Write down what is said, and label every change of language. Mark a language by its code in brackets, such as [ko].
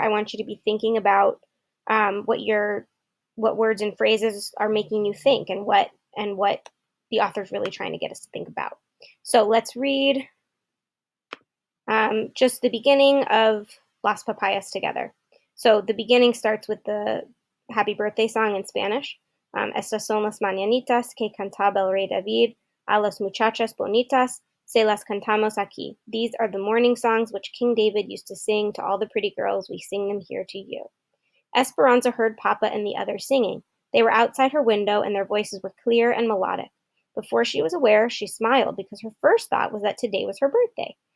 [en] I want you to be thinking about what words and phrases are making you think, and what the author's really trying to get us to think about. So let's read just the beginning of Las Papayas together. So the beginning starts with the happy birthday song in Spanish. [es] Estas son las mañanitas que cantaba el rey David a las muchachas bonitas, se las cantamos aquí. [en] These are the morning songs which King David used to sing to all the pretty girls. We sing them here to you. Esperanza heard Papa and the others singing. They were outside her window, and their voices were clear and melodic. Before she was aware, she smiled, because her first thought was that today was her birthday.